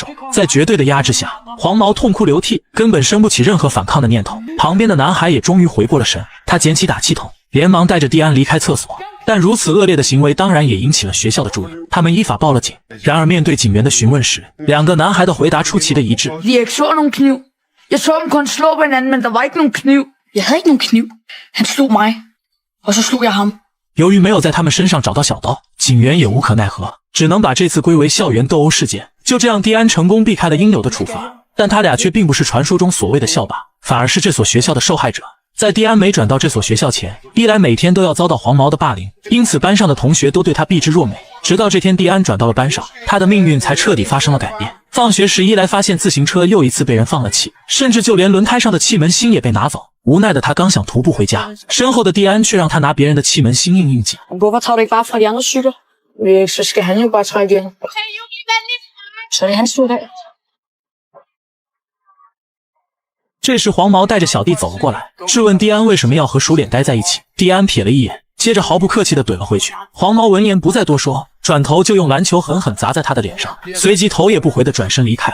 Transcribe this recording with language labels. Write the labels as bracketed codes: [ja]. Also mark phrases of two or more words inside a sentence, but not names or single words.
[zh] 在绝对的压制下，黄毛痛哭流涕，根本生不起任何反抗的念头。旁边的男孩也终于回过了神，他捡起打气筒，连忙带着蒂安离开厕所。但如此恶劣的行为当然也引起了学校的注意，他们依法报了警。然而面对警员的询问时，两个男孩的回答出奇的一致。 [da] Jeg så dem kun slå på hinanden, men der var ikke nogen kniv. Jeg havde ikke nogen kniv. Han slog mig, og så slog jeg ham. [zh] 由于没有在他们身上找到小刀，警员也无可奈何，只能把这次归为校园斗殴事件。就这样，蒂安成功避开了应有的处罚，但他俩却并不是传说中所谓的校霸，反而是这所学校的受害者。在蒂安没转到这所学校前，伊莱每天都要遭到黄毛的霸凌，因此班上的同学都对他避之若美。直到这天，蒂安转到了班上，他的命运才彻底发生了改变。放学时，伊莱发现自行车又一次被人放了气，甚至就连轮胎上的气门芯也被拿走。无奈的他刚想徒步回家，身后的蒂安却让他拿别人的气门芯应急。 [da] Hvorfor tager du ikke bare fra de andre cykler? Så skal han jo bare trække igen. Så er det hans tur i dag. [zh] 这时黄毛带着小弟走了过来，质问蒂安为什么要和鼠脸待在一起。蒂安瞥了一眼，接着毫不客气地怼了回去。黄毛闻言不再多说，转头就用篮球狠狠砸在他的脸上，随即头也不回地转身离开。